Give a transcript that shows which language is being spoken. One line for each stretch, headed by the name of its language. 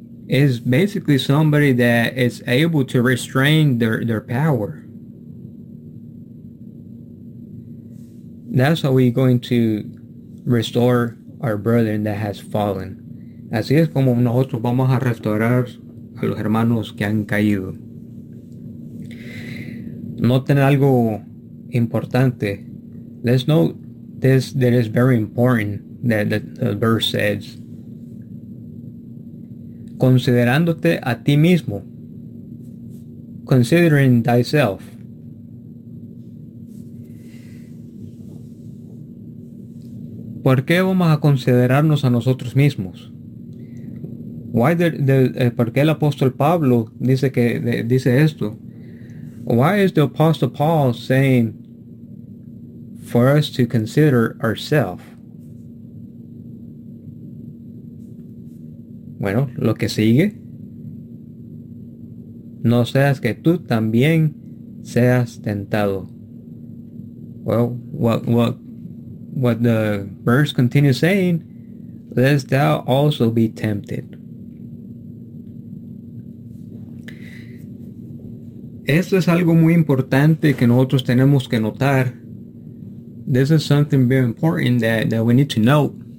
English: Is basically somebody that is able to restrain their power. That's how we're going to restore our brethren that has fallen.
Spanish: Así es como nosotros vamos a restaurar a los hermanos que han caído. Noten algo importante.
English: Let's note this, that is very important, that the verse says.
Spanish: Considerándote a ti mismo.
English: Considering thyself.
Spanish: ¿Por qué vamos a considerarnos a nosotros mismos? ¿Por qué el apóstol Pablo dice que dice esto?
English: Why is the apostle Paul saying for us to consider ourselves?
Spanish: Bueno, lo que sigue. No seas que tú también seas tentado.
English: Well, what the verse continues saying, lest thou also be tempted.
Spanish: Esto es algo muy importante que nosotros tenemos que notar.
English: This is something very important that we need to know.